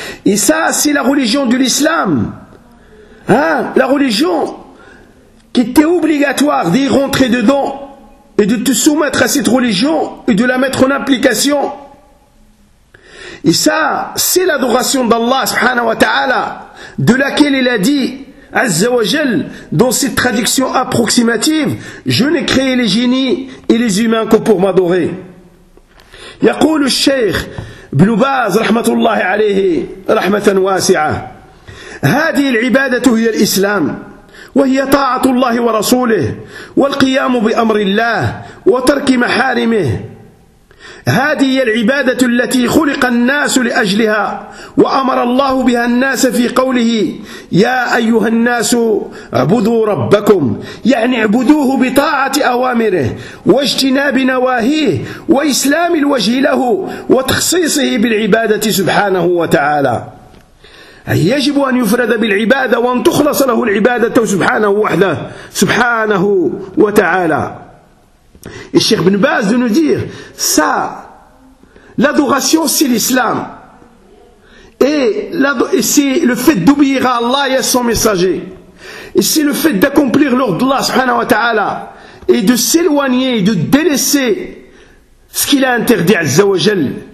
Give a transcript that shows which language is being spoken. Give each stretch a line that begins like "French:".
French: Et ça, c'est la religion de l'islam. Hein, la religion qui était obligatoire d'y rentrer dedans et de te soumettre à cette religion et de la mettre en application. Et ça, c'est l'adoration d'Allah subhanahu wa ta'ala, de laquelle il a dit, Azza wa Jal, dans cette traduction approximative, je n'ai créé les génies et les humains que pour m'adorer.
Arabic: Yaqulu al-Shaykh Ibn Baz rahmatullahi alayhi rahmatan wasi'a, هذه العبادة هي الإسلام وهي طاعة الله ورسوله والقيام بأمر الله وترك محارمه. هذه هي العبادة التي خلق الناس لأجلها وأمر الله بها الناس في قوله يا أيها الناس اعبدوا ربكم، يعني اعبدوه بطاعة أوامره واجتناب نواهيه وإسلام الوجه له وتخصيصه بالعبادة سبحانه وتعالى. يجب أن يفرد بالعبادة وأن تخلص له العبادة سبحانه وحده سبحانه وتعالى.
French: الشيخ بن باز nous dit ça, l'adoration c'est l'islam et c'est le fait d'obéir à Allah et à son messager, et c'est le fait d'accomplir l'ordre d'Allah subhanahu wa ta'ala et de s'éloigner, de délaisser ce qu'il a interdit Azza wa Jal.